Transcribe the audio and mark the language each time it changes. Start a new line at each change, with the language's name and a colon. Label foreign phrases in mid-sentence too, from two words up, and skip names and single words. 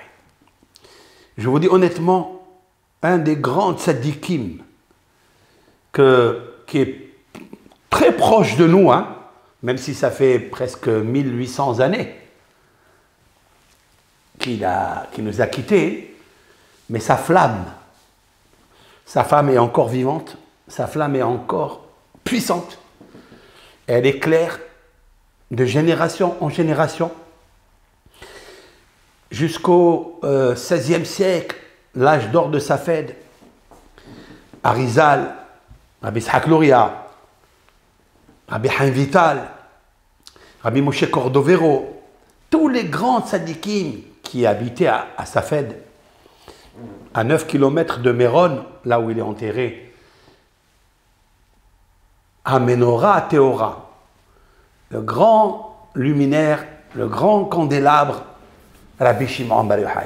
French: Je vous dis honnêtement, un des grands tzadikim qui est très proche de nous, même si ça fait presque 1800 années qu'il nous a quittés, mais sa flamme est encore vivante, sa flamme est encore puissante, elle éclaire de génération en génération. Jusqu'au XVIe siècle, l'âge d'or de Safed, Arizal, Rabbi Yitzhak Luria, Rabbi Chaim Vital, Rabbi Moshe Cordovero, tous les grands tzadikim qui habitaient à Safed, à 9 km de Méron, là où il est enterré, à Menorah Teora, le grand luminaire, le grand candélabre, Rabbi Shimon Bar Yochai.